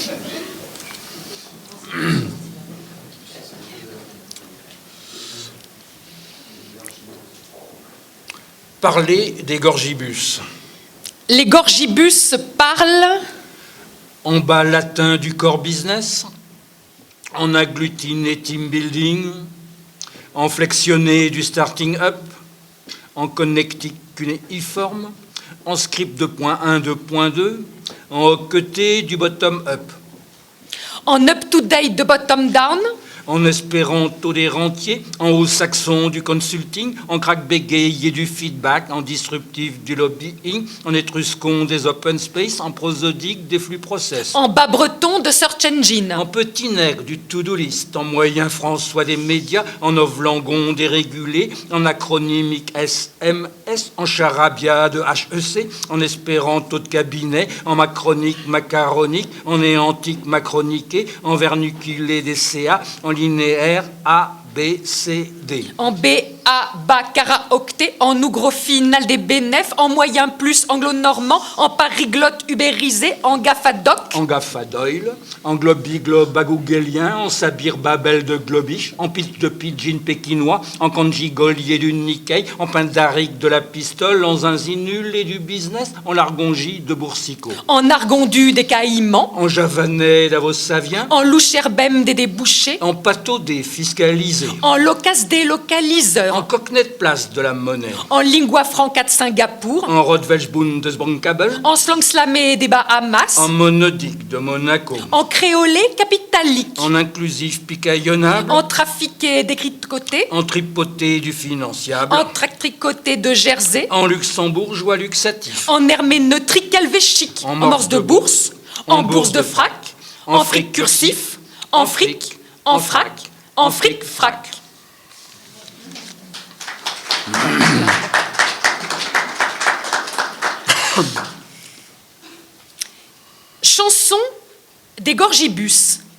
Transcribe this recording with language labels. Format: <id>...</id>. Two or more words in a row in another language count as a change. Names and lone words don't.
<fr>Parler des gorgibus. Les gorgibus parlent En bas latin du</fr> <en>core business,</en> <fr>en agglutiné</fr> <en>team building,</en> <fr>en flexionné du</fr> <en>starting up,</en> <fr>en connectique cunéiforme, en script 2.1, 2.2, en hoqueté du</fr> <en>bottom up,</en> <fr>en</fr> <en>up-to-date</en> <fr>de</fr> <en>bottom-down,</en> <fr>en espéranto des rentiers, en haut saxon du consulting, en crack bégayé du feedback, en disruptif du lobbying, en étruscon des</fr> <en>open space,</en> <fr>en prosodique des flux process, en bas breton de</fr> <en>search engine,</en> <fr>en petit nègre du</fr> <en>to-do list,</en> <fr>en moyen François des médias, en ovlangon dérégulé, en acronymique SMS, en charabia de HEC, en espéranto de cabinet, en macronique macaronique, en néantique macroniqué, en vernuculé des CA, en linéaire A, B, C, D. en B A, bas, karaocté, en ougrophine, aldébénef, en moyen plus, anglo-normand, en pariglotte ubérisé, en gaffadoc, En gaffadoil, en globiglobe bagougélien, en sabir babel de globiche, en pitch de pidgin pékinois, en kanji gaulier du Nikkei, en pindarique de la pistole, en zinzinule et du business, en largongie de boursicot. en argondu des caïmans, En javanais d'avosavien, en loucherbem des débouchés, en pâteau des fiscalisés, en locas des localiseurs, en cocknet de place de la monnaie, en lingua franca de Singapour, en Rottwelsch-Bundesbankabel, en slang slamé des Bahamas, en monodique de Monaco, en créolé capitalique, en inclusif picaillonnable, en trafiqué décricoté, en tripoté du financiable, en tractricoté de Jersey, en luxembourgeois luxatif, en herméneutrique helvétique, en morse de bourse, en bourse de frac, en fric cursif, en fric, en frac, en fric frac. Chanson des gorgibus.</fr>